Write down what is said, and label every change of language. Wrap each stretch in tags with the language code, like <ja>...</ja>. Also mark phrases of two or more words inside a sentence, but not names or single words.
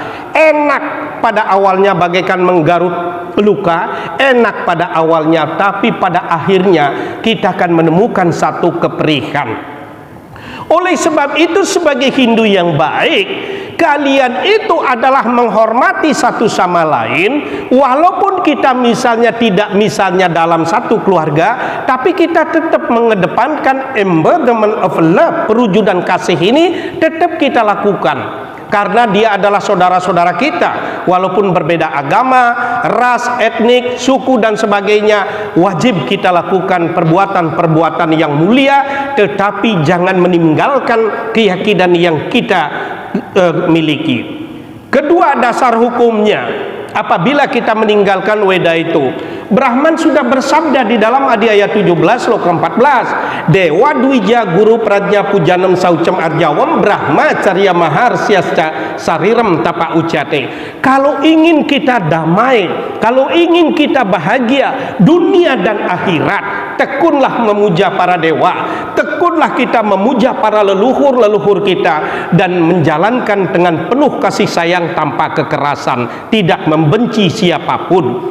<id>Enak pada awalnya bagaikan menggarut luka, enak pada awalnya, tapi pada akhirnya kita akan menemukan satu keperihan. Oleh sebab itu, sebagai Hindu yang baik, kalian itu adalah menghormati satu sama lain, walaupun kita misalnya tidak misalnya dalam satu keluarga, tapi kita tetap mengedepankan</id> <en>embodiment of love,</en> <id>perwujudan kasih ini tetap kita lakukan. Karena dia adalah saudara-saudara kita, walaupun berbeda agama, ras, etnik, suku dan sebagainya, wajib kita lakukan perbuatan-perbuatan yang mulia, tetapi jangan meninggalkan keyakinan yang kita miliki. Kedua, dasar hukumnya, apabila kita meninggalkan weda itu, Brahman sudah bersabda di dalam Adhyaya 17 Sloka 14,</id> <sa>देव द्विज गुरु प्राज्ञ पूजनम् शौचम् आर्जवम् ब्रह्मचर्यम् अहिंसा च शारीरम् तप उच्यते.</sa> <id>Kalau ingin kita damai, kalau ingin kita bahagia dunia dan akhirat, tekunlah memuja para dewa, tekunlah kita memuja para leluhur-leluhur kita, dan menjalankan dengan penuh kasih sayang tanpa kekerasan, tidak membenci siapapun.</id>